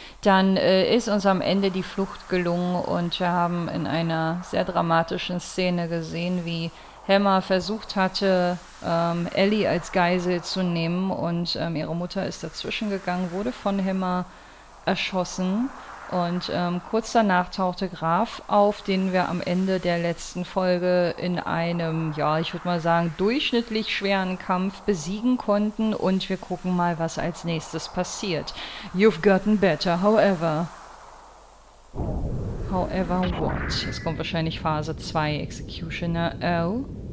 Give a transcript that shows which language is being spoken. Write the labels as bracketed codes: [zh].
[de] Dann ist uns am Ende die Flucht gelungen und wir haben in einer sehr dramatischen Szene gesehen, wie Hammer versucht hatte, Ellie als Geisel zu nehmen und ihre Mutter ist dazwischen gegangen, wurde von Hammer erschossen und kurz danach tauchte Graf auf, den wir am Ende der letzten Folge in einem, ja, ich würde mal sagen, durchschnittlich schweren Kampf besiegen konnten und wir gucken mal, was als nächstes passiert. [en] You've gotten better, however. However what? [de] Jetzt kommt wahrscheinlich Phase 2, Executioner. Oh.